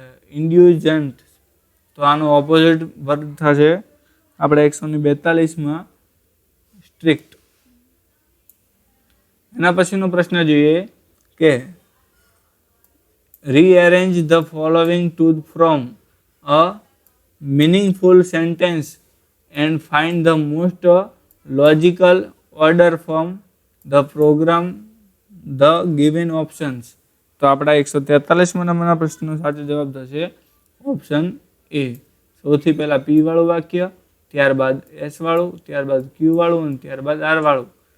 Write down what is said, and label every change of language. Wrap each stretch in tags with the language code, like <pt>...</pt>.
<gu>Indulgent તો આનો opposite word થશે આપણે 142માં સ્ટ્રિક્ટ. એના પછીનો પ્રશ્ન જોઈએ કે</gu> <en>rearrange the following to from a meaningful sentence and find the most logical order from the program the given options.</en> <gu>તો આપણા 143મા નંબરના પ્રશ્નનો સાચો જવાબ થશે ઓપ્શન એ. સૌથી પહેલા પી વાળું વાક્ય, ત્યારબાદ એસ વાળું, ત્યારબાદ ક્યુ વાળું અને ત્યારબાદ આર વાળું.</gu>